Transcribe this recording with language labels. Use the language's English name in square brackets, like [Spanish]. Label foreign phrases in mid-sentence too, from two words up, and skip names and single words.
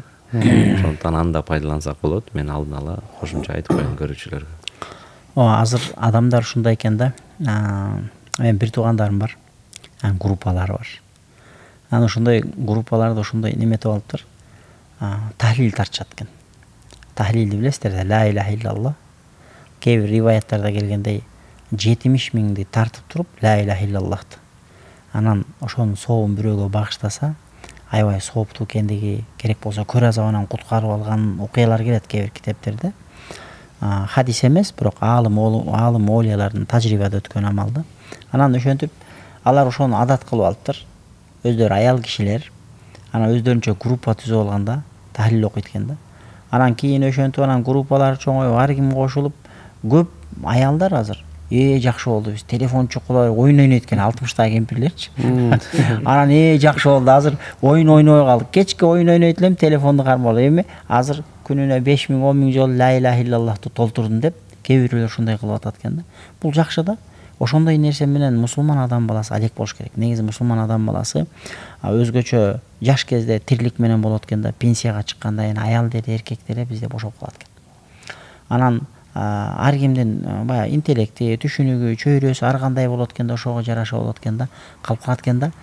[Kyrgyz] Ошондуктан анда пайдалансак болот. Мен алдын ала кошумча айтып коеюн көрүүчүлөргө. Азыр адамдар ушундай экен да. Мен бир туугандарым бар. Группалары бар. Анан ошондой группаларды ошондой неметип алыптыр. Тахлил тартышат экен. Тахлилди билесиздер да, [Arabic] لا إله إلا الله. [Kyrgyz] Кээ бир риваяттарда келгендей 70 миңди тартып туруп [Arabic] لا إله إلا الله. [Kyrgyz] Анан ошонун сообун бирөөгө багыштаса, аябай сооптуу экендиги, керек болсо көр азабынан куткарып алган окуялар келет кээ бир китептерде. Хадис эмес, бирок аалым олиялардын тажрыйбада өткөн амал да. Анан ошентип алар ошону адат кылып алыптыр. Өздөрү аял кишилер. Анан өздөрүнчө группа түзүп алганда тахлил окуйт экен да. Анан кийин ошентип анан группалар чоңоюп, ар ким кошулуп, көп аялдар азыр жакшы болду, биз телефон чукулап оюн ойнойт экен, 60-тагы кемпирлерчи. Анан жакшы болду, азыр оюн ойнобой калдык. Кечке оюн ойнойт элем, телефонду кармап алып. Эми азыр күнүнө 5 миң, 10 миң жолу [Arabic] لا إله إلا الله [Kyrgyz] толтурдум деп кээ бирөөлөр ушундай кылып атат экен да. Бул жакшы да. Ошондой нерсе менен мусулман адам баласы алек болуш керек. Негизи мусулман адам баласы өзгөчө жаш кезде тирлик менен болот экен да, пенсияга чыкканда аял деле, эркек деле бизде бошоп калат экен. Анан ар кимдин баягы интеллекти, түшүнүгү, чөйрөсү ар кандай болот экен да, ошого жараша болот экен да, калып калат экен да.